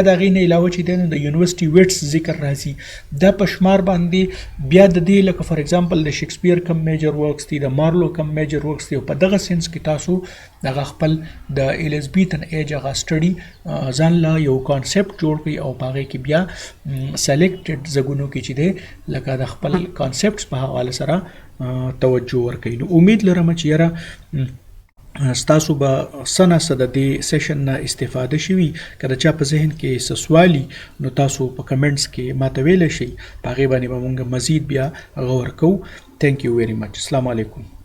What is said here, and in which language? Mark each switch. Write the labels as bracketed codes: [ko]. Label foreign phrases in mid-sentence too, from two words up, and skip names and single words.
[ps] د هغې نه علاوه چې دی نو د [en] University Wits [ps] ذکر راځي، دا په شمار باندې بیا د دې لکه [en] for example [ps] د شیکسپیر کم [en] major works [ps] دي، د مارلو کم [en] major works [ps] دي، او په دغه سینس کې تاسو دغه خپل د [en] Elizabethan Age [ps] هغه سټډي ځان له یو کانسپټ جوړ کړئ او په هغې کې بیا سلیکټډ ځایونو کې چې دی لکه د خپل کانسپټس په حواله سره توجه ورکړئ. نو امید لرم چې یاره ستاسو به څه نه څه د دې سیشن نه استفاده شوي. که د چا په ذهن کې څه سوال وي نو تاسو په کمنټس کې ماته ویلی شئ، په هغې باندې به مونږ مزید بیا غور کوو. [en] Thank you very much. [ar] السلام علیکم.